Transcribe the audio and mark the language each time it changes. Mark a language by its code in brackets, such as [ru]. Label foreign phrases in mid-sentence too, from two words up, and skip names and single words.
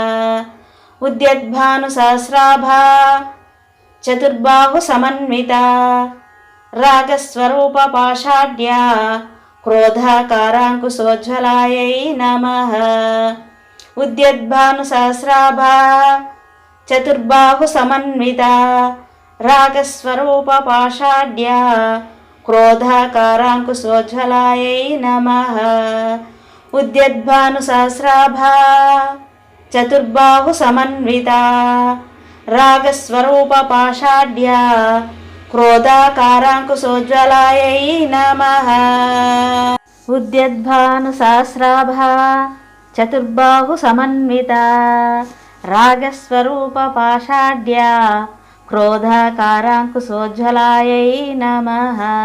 [sa] उद्यद्भानुसहस्राभा चतुर्बाहुसमन्विता रागस्वरूपपाषाढ्या क्रोधाकाराङ्कुशोज्ज्वलायै नमः। उद्यद्भानुसहस्राभा चतुर्बाहुसमन्विता रागस्वरूपपाषाढ्या क्रोधाकाराङ्कुशोज्ज्वलायै नमः। ఉద్యద్భానుసహస్రాభా చతుర్బాహు సమన్వితా రాగస్వరూప పాషాఢ్య క్రోధాకారాంకుశోజ్వలాయై నమః. ఉద్యద్భానుసహస్రాభా చతుర్బాహు సమన్వితా రాగస్వరూప పాషాఢ్య క్రోధాకారాంకుశోజ్వలాయై నమః.